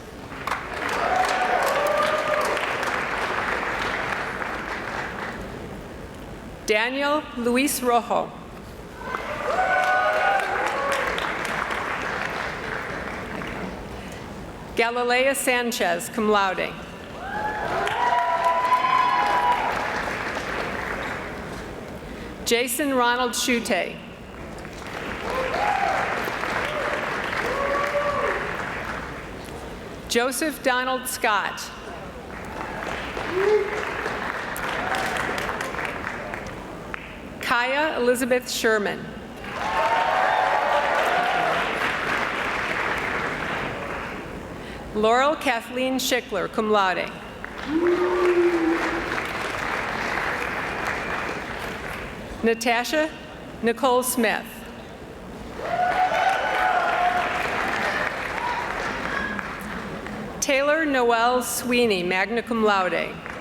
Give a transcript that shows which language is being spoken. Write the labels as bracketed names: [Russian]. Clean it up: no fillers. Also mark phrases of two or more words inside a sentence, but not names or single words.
[English] Daniel Luis Rojo. Galilea Sanchez, [Latin] cum laude. [English] Jason Ronald Schute. Joseph Donald Scott. Kaya Elizabeth Sherman. Laurel Kathleen Schickler, [Latin] cum laude. [English] Natasha Nicole Smith. Taylor Noel Sweeney, [Latin] magna cum laude.